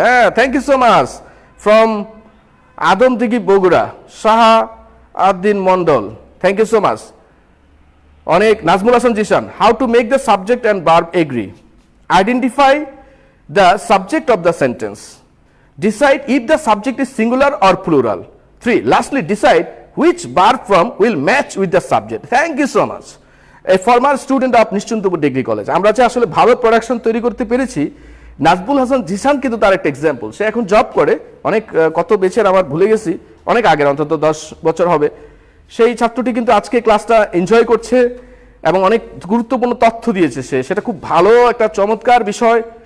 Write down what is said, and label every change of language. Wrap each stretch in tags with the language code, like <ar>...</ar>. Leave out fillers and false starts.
<en>হ্যাঁ, thank you so much. From Adamdighi Bogura, Shaha Addin Mondal, thank you so much. অনেক। Nazmul Hasan Zishan, how to make the subject and verb agree, identify the subject of the sentence, decide if the subject is singular or plural. 3. Lastly, decide which verb form will match with the subject. Thank you so much. A former student of Nischintapur degree college.</en> <bn>আমরা যে আসলে ভালো production তৈরি করতে পেরেছি, নাজমুল হাসান জিসান কিন্তু তার একটা এক্সাম্পল। সে এখন জব করে, অনেক কত বেচের আমার ভুলে গেছি, অনেক আগের, অন্তত 10 বছর হবে। সেই ছাত্রটি কিন্তু আজকে ক্লাসটা এনজয় করছে এবং অনেক গুরুত্বপূর্ণ তথ্য দিয়েছে সে, সেটা খুব ভালো একটা চমৎকার বিষয়।</bn>